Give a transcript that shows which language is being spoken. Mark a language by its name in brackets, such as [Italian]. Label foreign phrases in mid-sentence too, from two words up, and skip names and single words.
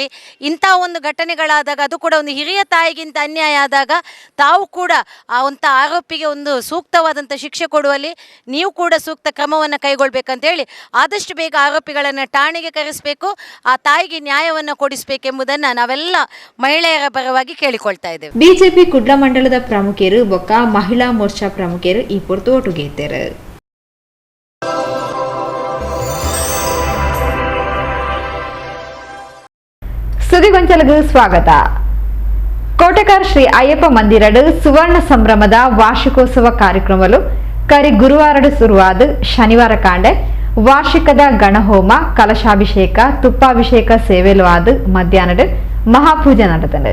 [Kannada] ಇಂಥ ಒಂದು ಘಟನೆಗಳಾದಾಗ ಅದು ಕೂಡ ಒಂದು ಹಿರಿಯ ತಾಯಿಗಿಂತ ಅನ್ಯಾಯ ಆದಾಗ ತಾವು ಕೂಡ ಅಂಥ ಆರೋಪಿಗೆ ಒಂದು ಸೂಕ್ತವಾದಂಥ ಶಿಕ್ಷೆ ಕೊಡುವಲ್ಲಿ ನೀವು ಕೂಡ ಸೂಕ್ತ ಕ್ರಮವನ್ನು ಕೈಗೊಳ್ಳಬೇಕಂತೇಳಿ ಆದಷ್ಟು ಬೇಗ ಆರೋಪಿಗಳನ್ನು ಠಾಣೆಗೆ ಕರೆಸಬೇಕು, ಆ ತಾಯಿಗೆ ನ್ಯಾಯವನ್ನು ಕೊಡಿಸಬೇಕೆಂಬುದನ್ನು ನಾವೆಲ್ಲ ಮಹಿಳೆಯರ ಪರವಾಗಿ ಕೇಳಿಕೊಳ್ತಾ ಇದ್ದೇವೆ. [Tulu] ಬಿಜೆಪಿ ಕುಡ್ಲ ಮಂಡಲದ ಪ್ರಮುಖರು ಬೊಕ್ಕ ಮಹಿಳಾ ಮೋರ್ಚಾ ಪ್ರಮುಖರು ಈ ಪೊರ್ತು [Kannada] ಒಟ್ಟಿಗೆ ಇದ್ದಾರೆ. [Tulu] ಸುದ್ದಿಗೊಂಚಲಗೂ ಸ್ವಾಗತ. ಕೋಟೆಕಾರ್ ಶ್ರೀ ಅಯ್ಯಪ್ಪ ಮಂದಿರಡು ಸುವರ್ಣ ಸಂಭ್ರಮದ ವಾರ್ಷಿಕೋತ್ಸವ ಕಾರ್ಯಕ್ರಮಲು ಕರಿ ಗುರುವಾರಡು ಶುರುವಾದ ಶನಿವಾರ ಕಾಂಡೆ ವಾರ್ಷಿಕದ ಗಣಹೋಮ, ಕಲಶಾಭಿಷೇಕ, ತುಪ್ಪಾಭಿಷೇಕ ಸೇವೆಲು ಆದ ಮಧ್ಯಾಹ್ನದ ಮಹಾಪೂಜೆ ನಡೆದನು.